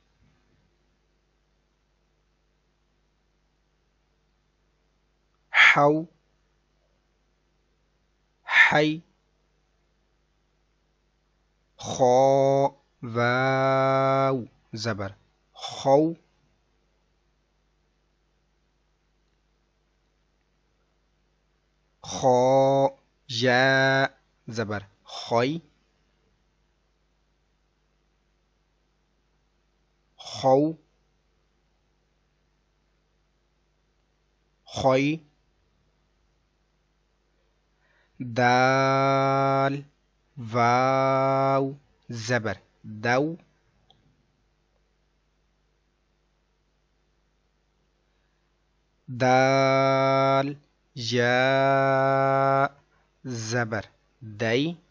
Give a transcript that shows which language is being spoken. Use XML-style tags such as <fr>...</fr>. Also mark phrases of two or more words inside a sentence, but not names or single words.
<ps>حو حی. خا واو زبر خو. خا یا زبر خوی. خو خوی. دال واو زبر دو. دال یا زبر دی.</ps>